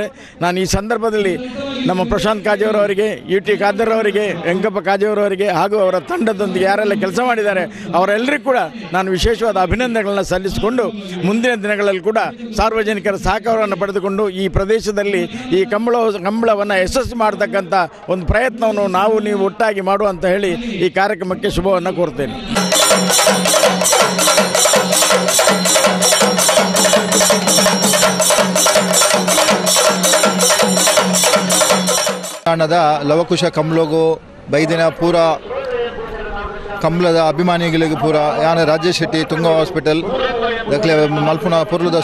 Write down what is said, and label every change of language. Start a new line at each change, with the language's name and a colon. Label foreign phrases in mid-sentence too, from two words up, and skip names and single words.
Kannada: ನಾನು ಈ ಸಂದರ್ಭದಲ್ಲಿ ನಮ್ಮ ಪ್ರಶಾಂತ್ ಕಾಜೇವರವರಿಗೆ, UT ಖಾದರ್ ಅವರಿಗೆ, ವೆಂಕಪ್ಪ ಕಾಜೇವರವರಿಗೆ ಹಾಗೂ ಅವರ ತಂಡದೊಂದಿಗೆ ಯಾರೆಲ್ಲ ಕೆಲಸ ಮಾಡಿದ್ದಾರೆ ಅವರೆಲ್ಲರಿಗೂ ಕೂಡ ನಾನು ವಿಶೇಷವಾದ ಅಭಿನಂದನೆಗಳನ್ನು ಸಲ್ಲಿಸಿಕೊಂಡು ಮುಂದಿನ ದಿನಗಳಲ್ಲಿ ಕೂಡ ಸಾರ್ವಜನಿಕರ ಸಹಕಾರವನ್ನು ಪಡೆದುಕೊಂಡು ಈ ಪ್ರದೇಶದಲ್ಲಿ ಈ ಕಂಬಳವನ್ನು ಯಶಸ್ವಿ ಮಾಡತಕ್ಕಂಥ ಒಂದು ಪ್ರಯತ್ನವನ್ನು ನಾವು ನೀವು ಒಟ್ಟಾಗಿ ಮಾಡುವಂತ ಹೇಳಿ ಈ ಕಾರ್ಯಕ್ರಮಕ್ಕೆ ಶುಭವನ್ನು ಕೋರ್ತೇನೆ.
Tulu: ಲವಕುಶ ಕಂಬಳಗೂ ಬೈದಿನ ಪೂರ ಕಂಬಳದ ಅಭಿಮಾನಿಗಳಿಗೆ ಪೂರ ಯಾನ ರಾಜೇಶ್ ಶೆಟ್ಟಿ ತುಂಗ ಹಾಸ್ಪಿಟಲ್ ದಕ್ಲೆ ಮಲ್ಪುನ ಪುರ್ಲದ